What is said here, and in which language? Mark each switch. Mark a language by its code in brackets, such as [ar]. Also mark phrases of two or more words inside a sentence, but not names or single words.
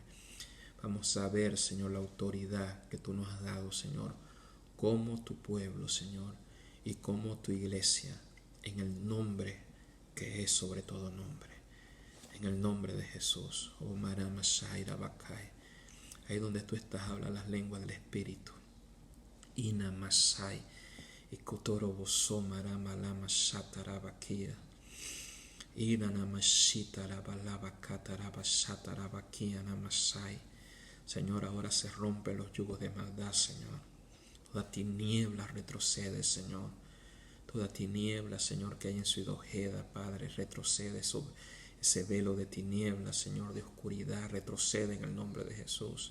[es] Vamos a ver, Señor, la autoridad que tú nos has dado, Señor, como tu pueblo, Señor, y como tu iglesia, en el nombre que es sobre todo nombre. En el nombre de Jesús. Oh, Marama Shaira Bakai. Ahí donde tú estás, habla las lenguas del Espíritu. Ina Masai. Ikotoro Boso Marama Lama Shatarabakia. Ina Namashita Rabalaba Kataraba Shatarabakia Namasai. Señor, ahora se rompen los yugos de maldad, Señor. Toda tiniebla retrocede, Señor. Toda tiniebla, Señor, que hay en Ciudad Ojeda, Padre, retrocede sobre ese velo de tinieblas, Señor, de oscuridad, retrocede en el nombre de Jesús.